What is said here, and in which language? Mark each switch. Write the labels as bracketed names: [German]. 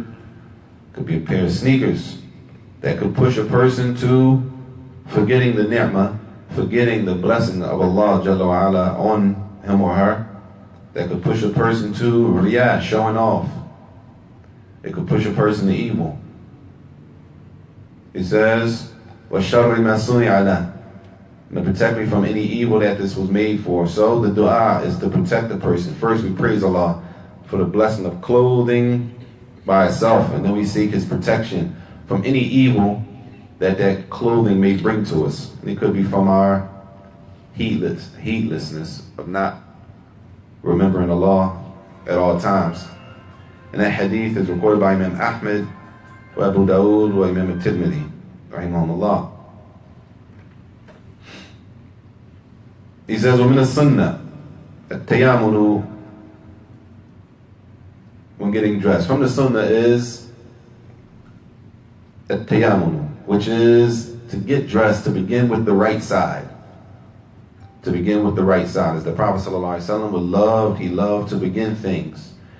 [English] It could be a pair of sneakers. That could push a person to forgetting the ni'mah, forgetting the blessing of Allah Jalla wa Ala on him or her. That could push a person to riyah, showing off. It could push a person to evil. It says, [Arabic] وَالشَّرِّ مَا صُنِعَ لَهُ. [English] And to protect me from any evil that this was made for. So the dua is to protect the person. First we praise Allah for the blessing of clothing by itself, and then we seek His protection from any evil that clothing may bring to us. And it could be from our heedlessness of not remembering Allah at all times. And that hadith is recorded by Imam Ahmed, wa Abu Dawood, wa Imam al-Tirmidhi, rahimahumullah. He says, [Arabic] وَمِنَ السُنَّةِ التَّيَامُنُ. [English] When getting dressed, from the sunnah is التَّيَامُنُ, which is to get dressed, to begin with the right side. To begin with the right side. As the Prophet ﷺ he loved to begin things.